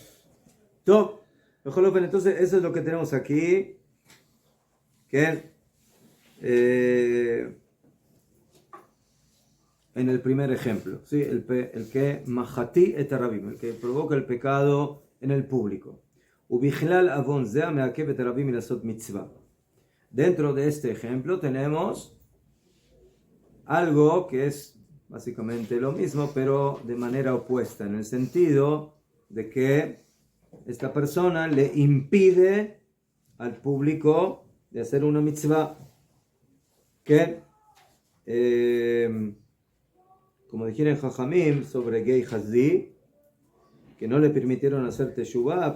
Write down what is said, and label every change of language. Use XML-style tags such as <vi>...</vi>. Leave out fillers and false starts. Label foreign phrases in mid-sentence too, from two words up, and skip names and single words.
<es>Entonces eso es lo que tenemos aquí. Que en el primer ejemplo, ¿sí? el que</es> <he>מחטיא את הרבים,</he> <es>el que provoca el pecado en el público.</es> <he>ובכלל עון זה מעכב את הרבים מלעשות מצוה.</he> <es>Dentro de este ejemplo tenemos algo que es básicamente lo mismo, pero de manera opuesta, en el sentido de que esta persona le impide al público de hacer una mitzvah que, como dijeron Jajamim sobre Gei Hazdi, que no le permitieron hacer teshuvah.</es>